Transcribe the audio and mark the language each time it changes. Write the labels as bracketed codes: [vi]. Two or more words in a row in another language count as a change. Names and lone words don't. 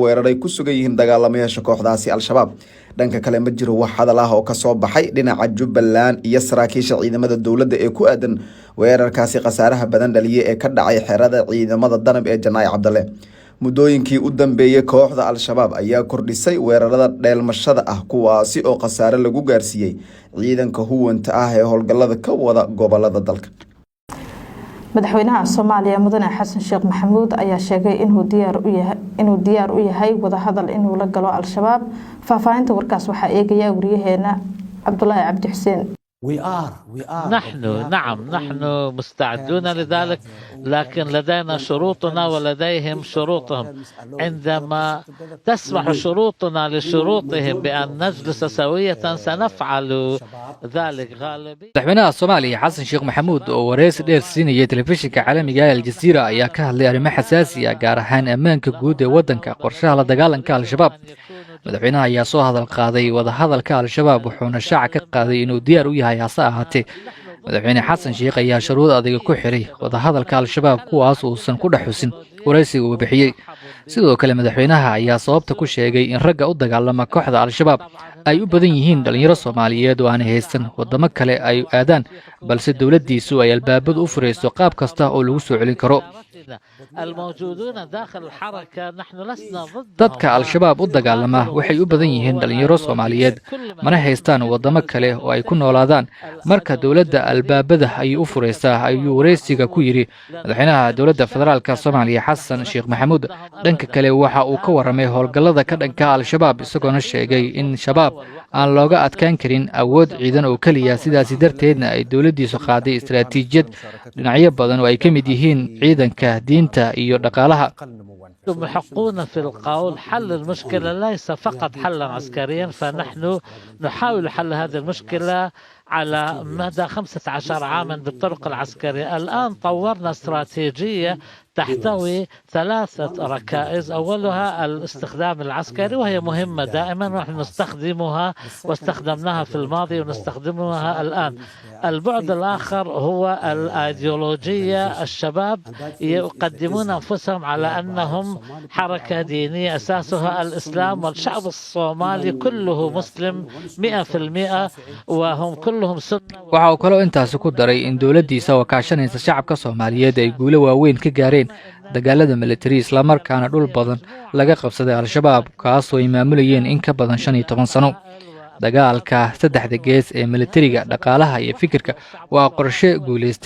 [so] weeraray ku sugan yihiin dagaalamayaasha kooxdaasi al-shabaab dhanka kale ma jiro wax hadal ah oo ka soo baxay dhinaca Jubbaland iyo saraakiisha ciidamada dawladda ee ku aadan weerarkaasi qasaaraha badan dhaliyay ee ka dhacay xirada ciidamada danab ee Janaaye Cabdalle muddooyinkii u dambeeyay kooxda al-shabaab ayaa kordhisay weerarada dheelmashada ah kuwaasi oo qasaare lagu gaarsiiyay ciidanka huwanta ah ee howlgallada ka wada gobolada dalka madaxweynaha Soomaaliya mudane xasan sheekh maxamuud ayaa sheegay inuu diyaar u yahay wada hadal inuu la galo al-shabaab faahfaahinta warkaas waxa eegaya wariyaheena Cabdullaahi Cabdi Xuseen [ar] نحن مستعدون لذلك لكن لدينا شروطنا ولديهم شروطهم عندما تسمح شروطنا لشروطهم بأن نجلس سوية سنفعل ذلك غالبا [so] madaxweynaha Soomaaliya xasan sheekh maxamuud oo wareysi dheer siinayay telefishinka caalamiga ee Al-Jazeera ayaa ka hadlay arrimo xasaasi ah gaar ahaan ammaanka guud ee wadanka qorshaha la dagaalanka al-shabaab madaxweynaha ayaa soo hadal qaaday wada hadalka al-shabaab wuxuuna shaaca ka qaaday inuu diyaar u yahay hase ahaatee madaxweyne xasan sheekh ayaa shuruud adag ku xiray wada hadalka al-shabaab kuwaas uusan ku dhaxusin wareysiga uu bixiyay sidoo kale madaxweynaha ayaa sababta ku sheegay in ragga u dagaalama kooxda al-shabaab ay u badan yihiin dhalinyaro Soomaaliyeed oo aan haysan wadamo kale ay aadaan balse dawladdiisu ay albaabada u fureyso qaab kasta oo lagu soo celin karo [ar] الموجودون داخل الحركة نحن لسنا ضد [so] dadka al-shabaab u dagaalama waxay u badan yihiin dhalinyaro Soomaaliyeed mana haystaan wadamo kale oo ay ku noolaadaan marka dawladda albaabada ay u fureysaa ayuu wareysiga ku yiri madaxweynaha dawladda federaalka Soomaaliya Xasan Sheekh Maxamuud dhanka kale waxa uu ka waramay howlgallada ka dhanka al-shabaab isagoo sheegay in shabaab aan looga adkaan karin awood ciidan oo kaliya sidaas darteedna ay dawladdiisu qaaday istiraatiijiyad dhinacyo badan oo ay ka mid yihiin ciidanka diinta iyo dhaqaalaha [ar] محقون في القول حل المشكلة ليس فقط حلا عسكريا فنحن نحاول حل هذه المشكلة على مدى 15 عاما بالطرق العسكرية. الآن طورنا استراتيجية تحتوي 3 ركائز أولها الاستخدام العسكري وهي مهمة دائما ونحن نستخدمها واستخدمناها في الماضي ونستخدمها الآن. البعد الآخر هو الأيديولوجية. الشباب يقدمون أنفسهم على أنهم حركة دينية أساسها الإسلام والشعب الصومالي كله مسلم 100% وهم كلهم سنة. [so] waxa uu kaloo intaas ku daray in dawladdiisa oo kaashanaysa shacabka Soomaaliyeed ay guulo waaweyn ka gaareen dagaalada military isla markaana dhul badan laga qabsaday al-shabaab kaasoo ay maamulayeen in ka badan 15 sano. dagaalka saddexda gees ee militariga dhaqaalaha iyo fikirka waa qorshe guuleystay.